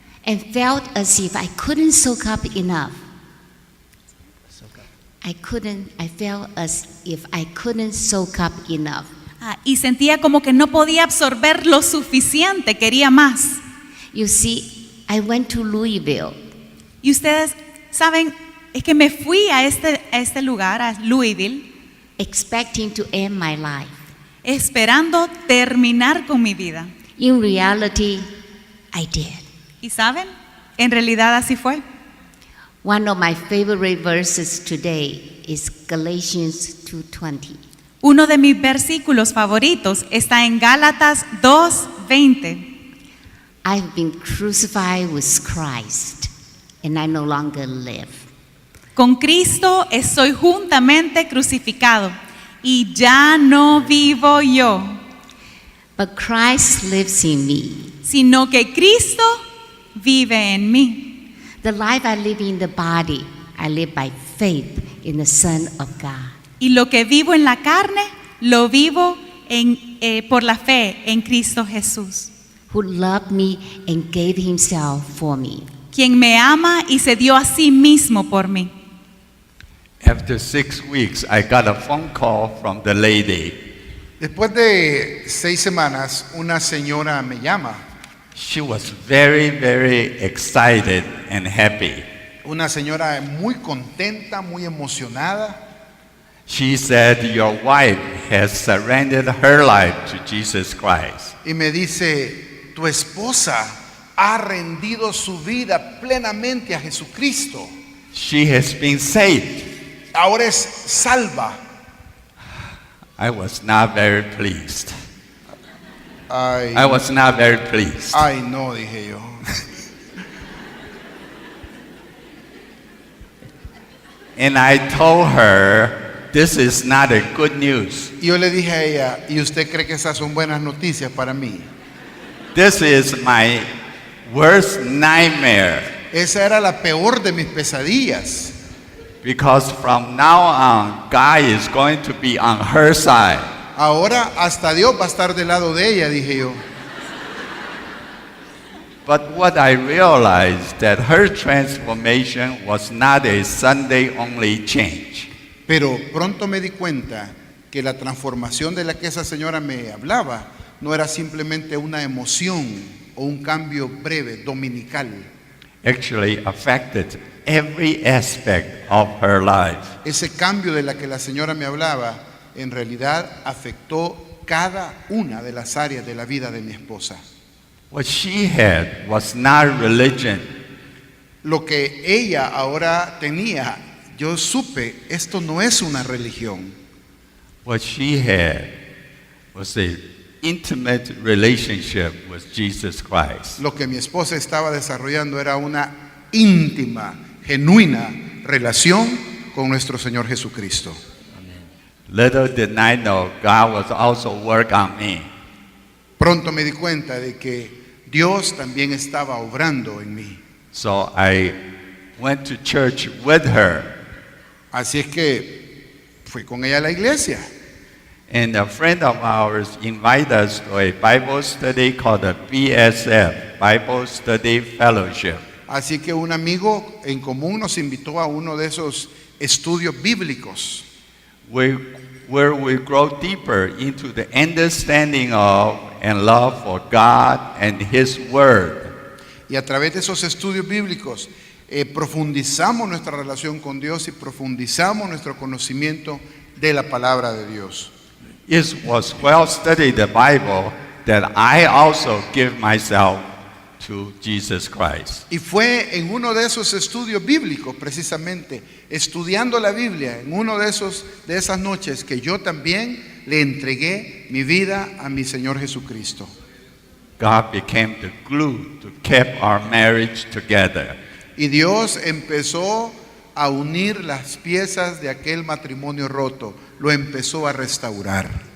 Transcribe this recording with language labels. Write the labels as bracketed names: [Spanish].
[English] And felt as if I couldn't soak up enough. I felt as if I couldn't soak up enough. [Spanish] Y sentía como que no podía absorber lo suficiente, quería más. [English] You see, I went to Louisville [Spanish] Y ustedes saben, es que me fui a este lugar, a Louisville, [English] expecting to end my life. [Spanish] esperando terminar con mi vida. [English] In reality, I did. [Spanish] ¿Y saben? En realidad así fue. [English] One of my favorite verses today is Galatians 2:20. [Spanish] Uno de mis versículos favoritos está en Gálatas 2:20. [English] I have been crucified with Christ, and I no longer live. [Spanish] Con Cristo estoy juntamente crucificado y ya no vivo yo, [English] But Christ lives in me. [Spanish] sino que Cristo vive en mí. [English] The life I live in the body, I live by faith in the Son of God, [Spanish] Y lo que vivo en la carne, lo vivo por la fe en Cristo Jesús, [English] who loved me and gave himself for me. [Spanish] quien me ama y se dio a sí mismo por mí. [English] After 6 weeks, I got a phone call from the lady. [Spanish] Después de 6 semanas, una señora me llama. [English] She was very, very excited and happy. [Spanish] Una señora muy contenta, muy emocionada. [English] She said, your wife has surrendered her life to Jesus Christ. [Spanish] Y me dice, tu esposa ha rendido su vida plenamente a Jesucristo. [English] She has been saved. [Spanish] Ahora es salva. [English] I was not very pleased. Ay, I was not very pleased. [Spanish] ay, no, dije yo. [English] And I told her, this is not a good news. [Spanish] Y yo le dije a ella, ¿y usted cree que esas son buenas noticias para mí? [English] This is my worst nightmare. [Spanish] Esa era la peor de mis pesadillas. [English] Because from now on, God is going to be on her side. [Spanish] Ahora hasta Dios va a estar del lado de ella, dije yo. [English] But what I realized that her transformation was not a Sunday only change. [Spanish] Pero pronto me di cuenta que la transformación de la que esa señora me hablaba no era simplemente una emoción o un cambio breve, dominical. [English] Actually affected every aspect of her life. [Spanish] Ese cambio de la que la señora me hablaba en realidad afectó cada una de las áreas de la vida de mi esposa. [English] What she had was not religion. [Spanish] Lo que ella ahora tenía, yo supe, esto no es una religión. [English] What she had was an intimate relationship with Jesus Christ. [Spanish] Lo que mi esposa estaba desarrollando era una íntima, genuina relación con nuestro Señor Jesucristo. [English] Little did I know God was also working on me. [Spanish] Pronto me di cuenta de que Dios también estaba obrando en mí. [English] So I went to church with her. [Spanish] Así es que fui con ella a la iglesia. [English] And a friend of ours invited us to a Bible study called the BSF, Bible Study Fellowship. [Spanish] Así que un amigo en común nos invitó a uno de esos estudios bíblicos, [English] Where we grow deeper into the understanding of and love for God and His Word. [Spanish] y a través de esos estudios bíblicos profundizamos nuestra relación con Dios y profundizamos nuestro conocimiento de la palabra de Dios. [English] It was well studied the Bible that I also give myself to Jesus Christ. [Spanish] Y fue en uno de esos estudios bíblicos, precisamente, estudiando la Biblia, en uno de esas noches que yo también le entregué mi vida a mi Señor Jesucristo. [English] God became the glue to keep our marriage together. [Spanish] Y Dios empezó a unir las piezas de aquel matrimonio roto, lo empezó a restaurar.